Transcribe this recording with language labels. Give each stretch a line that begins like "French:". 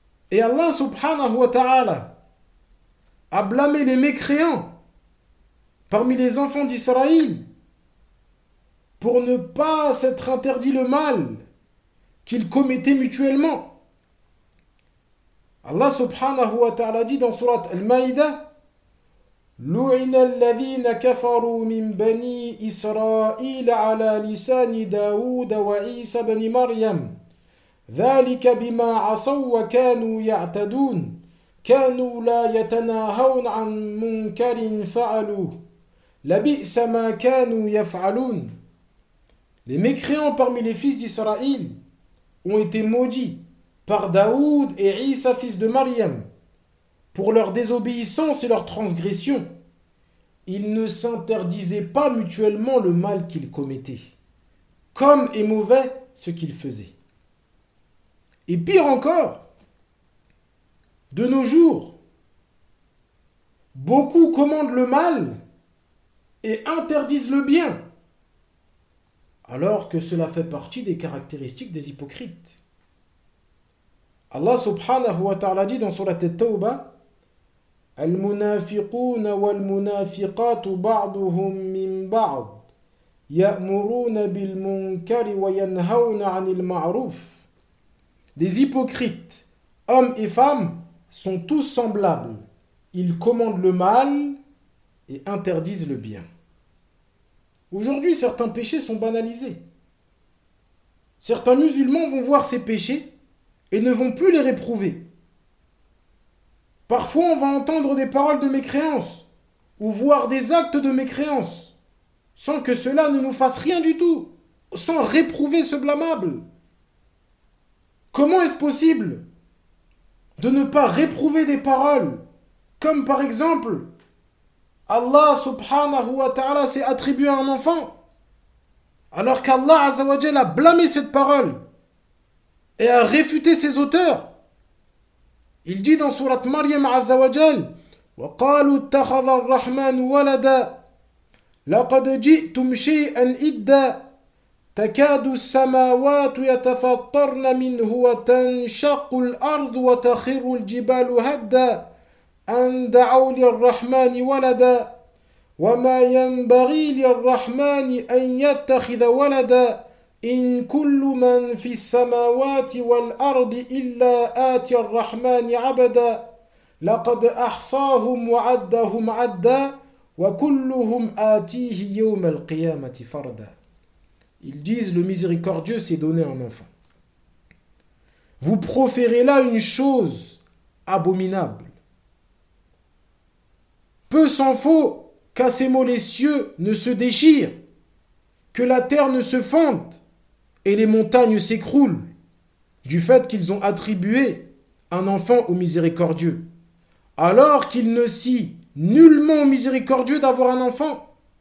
French: Et Allah subhanahu wa ta'ala a blâmé les mécréants parmi les enfants d'Israël pour ne pas s'être interdit le mal qu'ils commettaient mutuellement. Allah subhanahu wa ta'ala dit dans sourate Al-Maïda,
Arabic: لُعِنَ الَّذِينَ كَفَرُوا مِنْ بَنِي إِسْرَائِيلَ عَلَى لِسَانِ دَاوُدَ وَعِيسَى بْنِ مَرْيَمَ ذَلِكَ بِمَا عَصَوْا وَكَانُوا يَعْتَدُونَ كَانُوا لَا يَتَنَاهَوْنَ عَن مُنْكَرٍ فَعَلُوهُ لَبِئْسَ مَا كَانُوا يَفْعَلُونَ.
French: Les mécréants parmi les fils d'Israël ont été maudits par Daoud et Isa, fils de Maryam, pour leur désobéissance et leur transgression. Ils ne s'interdisaient pas mutuellement le mal qu'ils commettaient, comme est mauvais ce qu'ils faisaient. Et pire encore, de nos jours, beaucoup commandent le mal et interdisent le bien, alors que cela fait partie des caractéristiques des hypocrites. Allah subhanahu wa ta'ala dit dans sourate At-Tawbah,
Arabic: المنافقون والمنافقات بعضهم من بعض يأمرون بالمنكر وينهون عن المعروف.
French: Les hypocrites, hommes et femmes, sont tous semblables. Ils commandent le mal et interdisent le bien. Aujourd'hui, certains péchés sont banalisés. Certains musulmans vont voir ces péchés et ne vont plus les réprouver. Parfois, on va entendre des paroles de mécréance ou voir des actes de mécréance sans que cela ne nous fasse rien du tout, sans réprouver ce blâmable. Comment est-ce possible de ne pas réprouver des paroles comme par exemple « Allah subhanahu wa ta'ala s'est attribué à un enfant » alors qu'Allah azawajal a blâmé cette parole et a réfuté ses auteurs? Il dit dans sourate Maryam Azza wa Jal,
Arabic: وَقَالُوا اتَّخَذَ الرَّحْمَنُ وَلَدًا لَقَدْ جِئْتُمْ شَيْئًا إِدًّا تَكَادُ السَّمَاوَاتُ يَتَفَطَّرْنَ مِنْهُ وَتَنْشَقُّ الْأَرْضُ وَتَخِرُّ الْجِبَالُ هَدًّا أَنْ دَعَوْا لِلرَّحْمَنِ وَلَدًا وَمَا يَنْبَغِي لِلرَّحْمَنِ أَنْ يَتَّخِذَ وَلَدًا إن كل من في السماوات والأرض إلا آتي الرحمن عبدا لقد أحصاهم وعدهم عدا وكلهم آتيه يوم القيامة فردا.
French: Ils disent, le miséricordieux s'est donné un enfant. Vous proférez là une chose abominable. Peu s'en faut qu'à ces mots les cieux ne se déchirent, que la terre ne se fende et les montagnes s'écroulent du fait qu'ils ont attribué un enfant au miséricordieux, alors qu'il ne sied nullement au miséricordieux d'avoir un enfant.